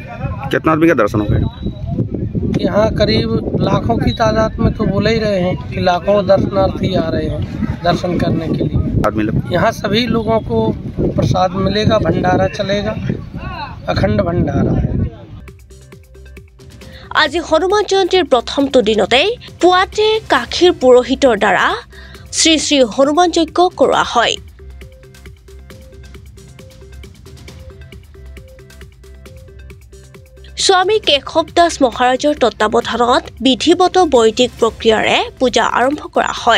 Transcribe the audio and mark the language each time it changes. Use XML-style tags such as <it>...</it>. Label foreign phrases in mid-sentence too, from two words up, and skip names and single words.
<hi>कितना आदमी का दर्शन होगा? यहाँ करीब लाखों की तादाद में तो बोले ही रहे हैं कि लाखों दर्शनार्थी आ रहे हैं दर्शन करने के लिए। यहाँ सभी लोगों को प्रसाद मिलेगा, भंडारा चलेगा, अखंड भंडारा है।</hi> <as>আজি হনুমান জয়ন্তীৰ প্ৰথমটো দিনতেই পুৱাতে কাখীৰ পুৰোহিতৰ দ্বাৰা শ্ৰী শ্ৰী হনুমান যজ্ঞ কৰোৱা হয়। স্বামী কেশৱ দাস মহাৰাজৰ তত্বাৱধানত বিধিবদ্ধ বৈদিক প্ৰক্ৰিয়াৰে পূজা আৰম্ভ কৰা হয়।</as>